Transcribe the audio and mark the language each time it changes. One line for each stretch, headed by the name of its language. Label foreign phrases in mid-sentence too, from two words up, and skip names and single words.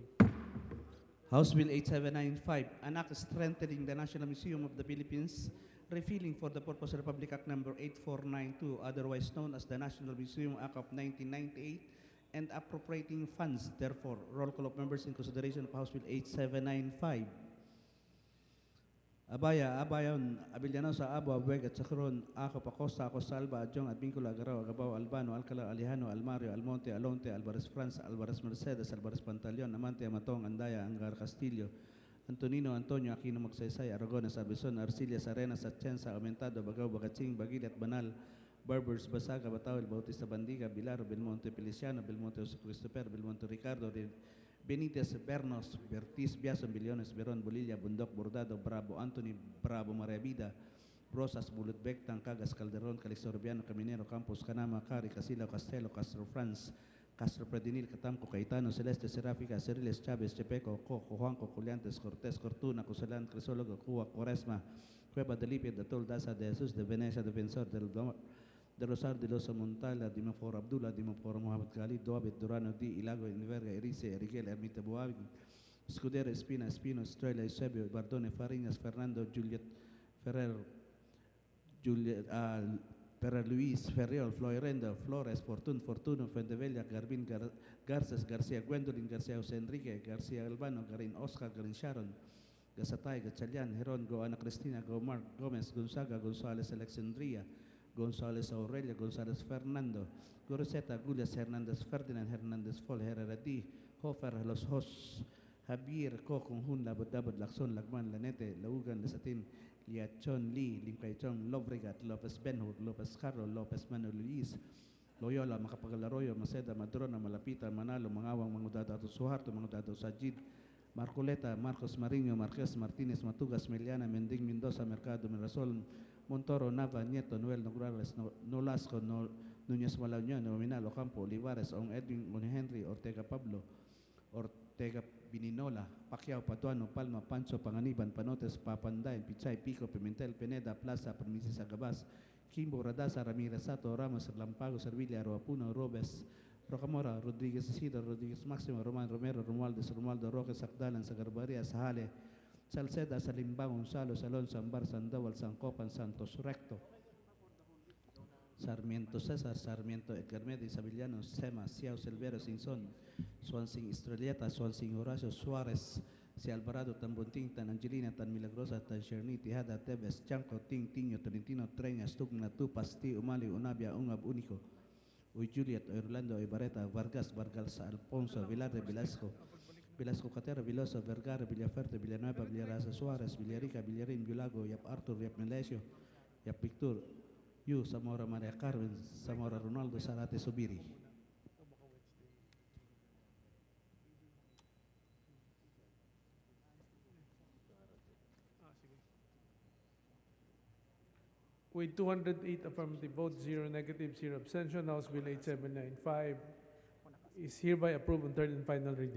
English: House Bill 8795, an act strengthening the National Museum of the Philippines, refilling for the purpose of Republic Act number 8492, otherwise known as the National Museum Act of 1998, and appropriating funds. Therefore, roll call of members in consideration of House Bill 8795. Abaya, Abayon, Abellanosa, Abo, Abueg, at Sacron, Ako, Pacosta, Acosta, Alba, Adjong, Advincula, Agaraw, Agabaw, Albano, Alcala, Alejano, Almario, Almonte, Alonte, Alvarez France, Alvarez Mercedes, Alvarez Pantaleon, Amante, Amatong, Andaya, Angar Castillo, Antonino, Antonio, Aquino, Magsaysay, Aragones, Abison, Arcilias, Arenas, Atienza, Aumentado, Bagaw, Bagatsing, Bagilat, Banal, Barbers, Basaga, Batawel, Bautista Bandiga, Bilar, Belmonte, Feliciano, Belmonte, Jose Christopher, Belmonte, Ricardo, Benitez, Bernos, Bertis, Biason, Billones, Beron, Bolilla, Bundok, Bordado, Bravo, Anthony, Bravo, Maria Vida, Rosas, Bulutbek, Tancagas, Calderon, Calixorbiano, Caminero, Campos, Canama, Cari, Casilo, Castelo, Castro France, Castro Predinil, Catamco, Caetano, Celeste, Seráfica, Ceriles, Chávez, Chepeco, Coco, Juanco, Juliantes, Cortés, Cortuna, Cusalán, Crisólogo, Cuba, Cuaresma, Cueva de Lipia, de Toldaza, de Jesús, de Venecia, Defensor del de Rosar de Losa Montala, Dimaforo Abdullah, Dimaforo Mohamed Khalid, Doabit, Durano, Di, Ilago, Inverga, Erice, Eriguel, Ermita Boabin, Escudero, Espina, Espino, Estrella, Eusebio, Bardone, Fariñas, Fernando, Juliet, Ferrer, Ferrer Luis, Ferriol, Floirendo, Flores, Fortuno, Fendevella, Garbin, Garces, García Gwendolyn, García José Enrique, García Albano, Garin Oscar, Garin Sharon, Gasatay, Gachalian, Heron, Go Ana Cristina, Go Mark, Gomez, Gonzaga, González, Alexandria, González Aurelia, González Fernando, Goroseta, Gulias, Hernández Ferdinand, Hernández Fol, Herrera D, Hofer, Los Hos, Javier, Kokong, Hun, Labot, Lakson, Lagman, Lanete, Laugan, Lesatin, Liachon, Lee, Limkaichon, Lobregat, Lopez Benhur, Lopez Carlo, Lopez Manuel Luis, Loyola, Macapagalaroyo, Maceda, Madrona, Malapita, Manalo, Mangawang, Mangudadato Suharto, Mangudadato Sajid, Marcoleta, Marcos Mariño, Marquez, Martínez, Matugas, Meliana, Mending, Mendoza, Mercado, Mirasol, Montoro, Nava, Nieto, Noel, Nograles, Nolasco, Núñez Malañón, Nominal, Ocampo, Olivares, On Edwin, On Henry, Ortega Pablo, Ortega Bininola, Pacquiao, Patuano, Palma, Pancho, Panganiban, Panotes, Papanday, Pichay, Pico, Pimentel, Peneda, Plaza, Permisis, Agabas, Kimbo, Radasa, Ramirez, Sato, Ramos, Lampago, Servilia, Roapuno, Robes, Rocamora, Rodríguez Isidro, Rodríguez Máximo, Román Romero, Romualdo Roque, Sacdalan, Sagarbaria, Sahale, Salceda, Salimbang, Gonzalo, Salón, Sambar, Sandoval, Sancopan, Santos Recto, Sarmiento César, Sarmiento Edgar Méndez, Sabillano, Sema, Ciao, Silvero, Sinson, Swansing Estrelleta, Swansing Horacio, Suárez, Si Alvarado, Tan Bonting, Tan Angelina, Tan Milagrosa, Tan Cherny, Tejada, Teves, Chanco, Ting, Tiño, Tolentino, Treñas, Tugna, Tupasti, Umali, Unabia, Ungab, Único, Uy Juliet, Orlando, Ibarreta, Vargas, Alfonso, Vilar de Velasco, Velasco Catera, Veloso, Vergara, Villaferte, Villanueva, Villarasa, Suarez, Villarica, Villarin, Villago, Yap Arthur, Yap Melesio, Yap Victor, Yu, Zamora Maria Carmen, Zamora Ronaldo, Sarate Subiri. With 208 affirmative votes, 0 negative, 0 abstention, House Bill 8795 is hereby approved on third and final reading.